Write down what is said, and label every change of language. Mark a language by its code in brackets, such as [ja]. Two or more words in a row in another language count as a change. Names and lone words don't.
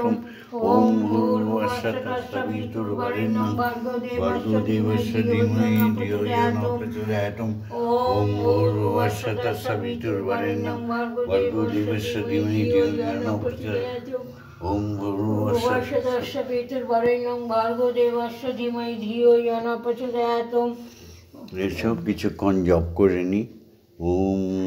[sa] ওম ভূর্ভুবঃ স্বঃ সবিতুর্বরেণ্যং ভর্গো দেবস্য ধীমহি ধিয়ো ন প্রচোদয়াৎ। ওম ভূর্ভুবঃ স্বঃ সবিতুর্বরেণ্যং ভর্গো দেবস্য ধীমহি ধিয়ো ন প্রচোদয়াৎ। ওম ভূর্ভুবঃ স্বঃ সবিতুর্বরেণ্যং ভর্গো দেবস্য ধীমহি ধিয়ো ন প্রচোদয়াৎ। [bn] এসব কিছুক্ষণ জপ করে নি। ওম